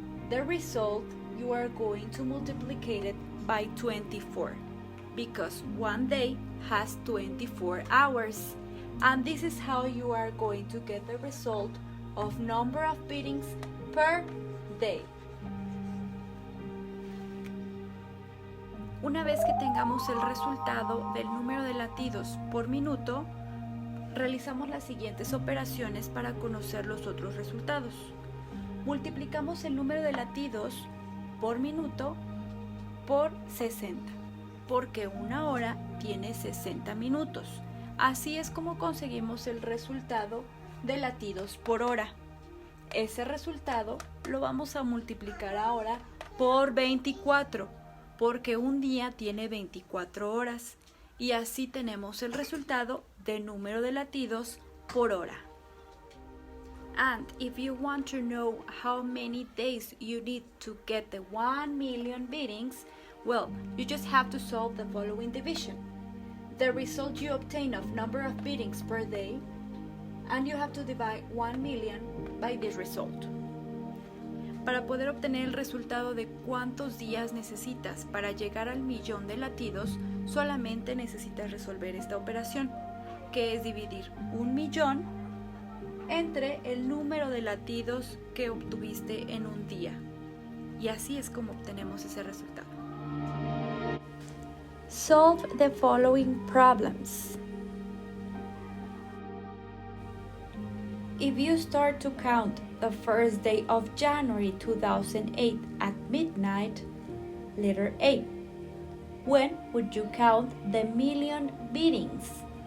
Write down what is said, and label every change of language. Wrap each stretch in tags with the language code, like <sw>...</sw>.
<en>The result, you are going to multiply it by 24 because 1 day has 24 hours, and this is how you are going to get the result of number of beatings per day.</en> <es>Una vez que tengamos el resultado del número de latidos por minuto, realizamos las siguientes operaciones para conocer los otros resultados. Multiplicamos el número de latidos por minuto por 60, porque 1 hora tiene 60 minutos. Así es como conseguimos el resultado de latidos por hora. Ese resultado lo vamos a multiplicar ahora por 24. Porque un día tiene 24 horas y así tenemos el resultado de número de latidos por hora.</es> <en>And if you want to know how many days you need to get the 1,000,000 beatings, well, you just have to solve the following division. The result you obtain of number of beatings per day, and you have to divide 1,000,000 by this result.</en> <es>Para poder obtener el resultado de cuántos días necesitas para llegar al 1,000,000 de latidos, solamente necesitas resolver esta operación, que es dividir 1,000,000 entre el número de latidos que obtuviste en un día. Y así es como obtenemos ese resultado.</es> <en>Solve the following problems. If you start to count the first day of January 2008 at midnight, letter A, when would you count the 1,000,000 beatings?</en>